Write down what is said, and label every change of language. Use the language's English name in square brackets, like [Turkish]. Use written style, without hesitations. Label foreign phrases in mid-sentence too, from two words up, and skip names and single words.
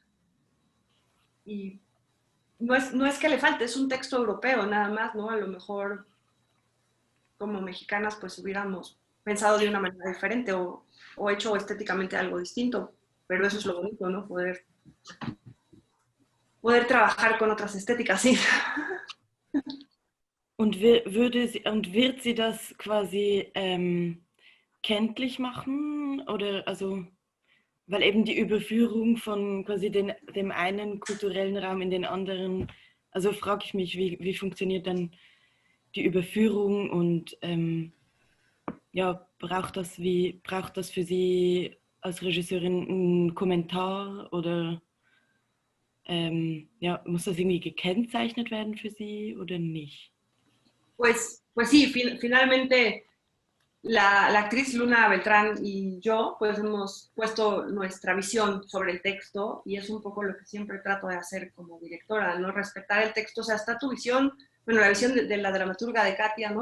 [Spanish] Y no es que le falte, es un texto europeo nada más, ¿no? A lo mejor como mexicanas pues hubiéramos pensado de una manera diferente o hecho estéticamente algo distinto, pero eso es lo bonito, ¿no? Poder trabajar con otras estéticas, sí. [German] Und, und wird sie das quasi kenntlich machen? Oder also, weil eben die Überführung von quasi dem einen kulturellen Raum in den anderen, also frage ich mich, wie funktioniert dann die Überführung und ja, braucht das für Sie als Regisseurin einen Kommentar oder ja, muss das irgendwie gekennzeichnet werden für Sie oder nicht? [Spanish] Pues sí, finalmente la actriz Luna Beltrán y yo pues hemos puesto nuestra visión sobre el texto y es un poco lo que siempre trato de hacer como directora, ¿no? Respetar el texto, o sea, está tu visión, bueno, la visión de la dramaturga de Katia, ¿no?